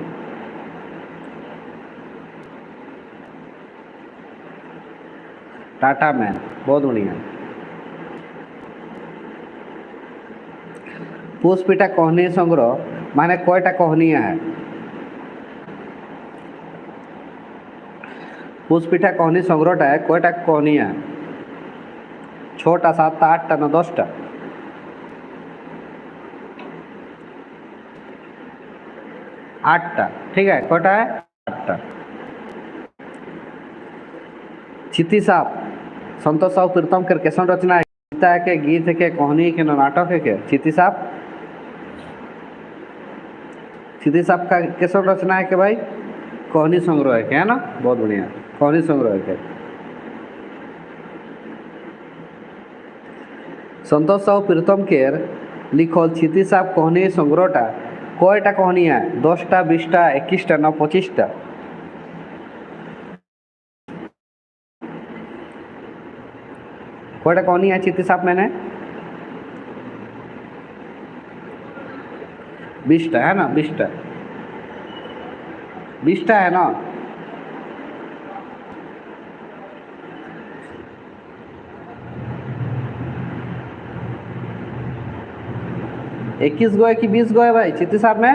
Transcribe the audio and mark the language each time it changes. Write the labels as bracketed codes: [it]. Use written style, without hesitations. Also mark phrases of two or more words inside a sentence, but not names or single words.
[sck] टाटा में, बहुत बढ़िया। पुष्पिटा कहनी संग्रह माने कयटा कहनिया है? पुष्पिटा कहनी संग्रहटा है कयटा कहनिया है? 6टा, 7टा, 8टा ना 10टा? 8टा। ठीक है, कयटा है? 8टा। चिति साहब संतोष साहू प्रीतम के कैसन रचना है? गीता के, गीत के, कहनी के, नाटक है के? चिति साहब, चिति साहब का कैसन रचना है के भाई? कहनी संग्रह है के, है ना? बहुत बढ़िया, कहनी संग्रह है के। संतोष साहू प्रीतम केर लिखल चिति साहब कहनी संग्रहटा कयटा कहनी है? 10टा, 20टा, 21टा ना 25टा? कयटा कहनी है चिति साहब मैंने? 20टा है ना? 20टा, 20टा है ना? इक्कीस गो है कि 20 गो है भाई चित्ती साहब में?